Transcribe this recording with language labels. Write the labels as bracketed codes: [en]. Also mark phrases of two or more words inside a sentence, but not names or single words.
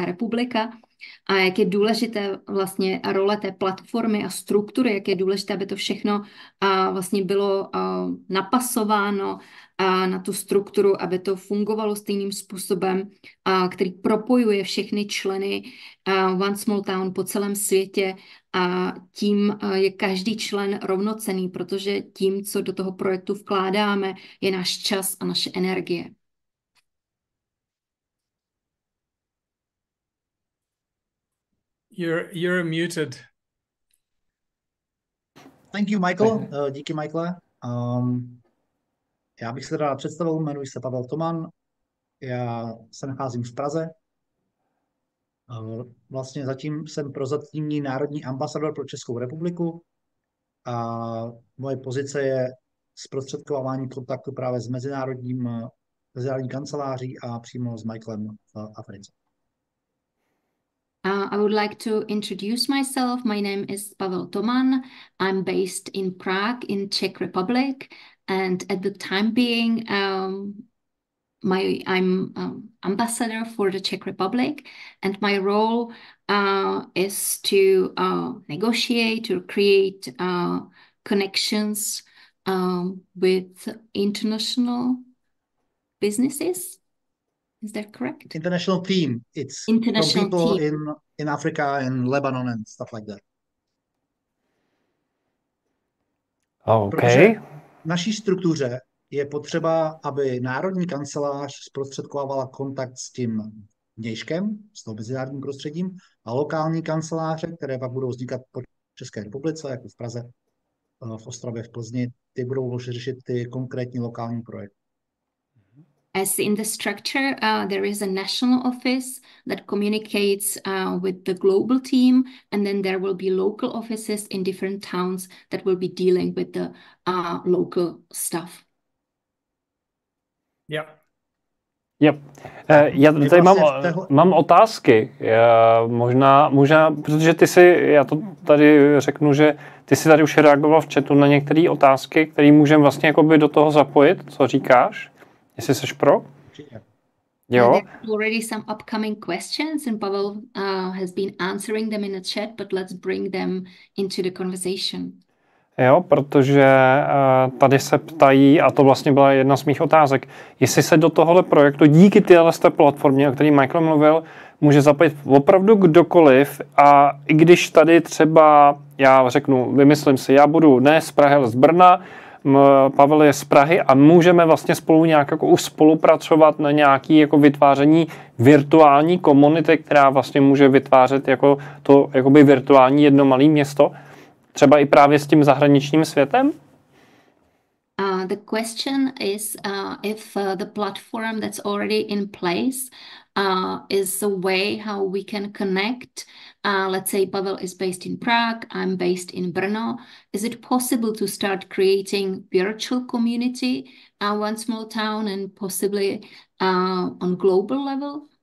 [cs] republika a jak je důležité vlastně role té platformy a struktury, jak je důležité, aby to všechno vlastně bylo napasováno na tu strukturu, aby to fungovalo stejným způsobem, který propojuje všechny členy One Small Town po celém světě a tím je každý člen rovnocenný, protože tím, co do toho projektu vkládáme, je náš čas a naše energie. [en] You're muted. Thank you, Michael. [cs] Díky, Michaele. Já bych se teda představil, jmenuji se Pavel Toman. Já se nacházím v Praze. Vlastně zatím jsem prozatímní národní ambasador pro Českou republiku a moje pozice je zprostředkovávání kontaktu právě s mezinárodní kanceláří a přímo s Michaelem v Africe. [en] I would like to introduce myself. My name is Pavel Toman. I'm based in Prague in Czech Republic, and at the time being, I'm ambassador for the Czech Republic, and my role is to negotiate or create connections with international businesses. Is that correct? International team. It's international from people team in Africa and Lebanon and stuff like that. Okay. [cs] V naší struktuře je potřeba, aby národní kancelář zprostředkovávala kontakt s tím vnějškem, s tou mezinárodním prostředím, a lokální kanceláře, které pak budou vznikat po České republice, jako v Praze, v Ostravě, v Plzni, ty budou řešit ty konkrétní lokální projekty. [en] As in the structure, there is a national office that communicates with the global team, and then there will be local offices in different towns that will be dealing with the local stuff. Yeah. Yep. [cs] Já tady mám otázky. Možná, protože já to tady řeknu, že ty si tady už reagoval v chatu na některé otázky, které můžeme vlastně jakoby do toho zapojit. Co říkáš? Jestli jsi pro? Jo. [en] There are already some upcoming questions, and Pavel has been answering them in the chat, but let's bring them into the conversation. [cs] Jo, protože tady se ptají, a to vlastně byla jedna z mých otázek, jestli se do tohohle projektu díky téhle platformě, o které Michael mluvil, může zapojit opravdu kdokoliv, a i když tady třeba, já řeknu, vymyslím si, já budu ne z Prahy, ale z Brna, Pavel je z Prahy a můžeme vlastně spolu nějak jako už spolupracovat na nějaké jako vytváření virtuální komunity, která vlastně může vytvářet jako to jakoby virtuální jedno malé město, třeba i právě s tím zahraničním světem? [en] The question is if the platform that's already in place is a way how we can connect. Let's say Pavel is based in Prague, I'm based in Brno. Is it possible to start creating virtual community one small town and possibly on global level?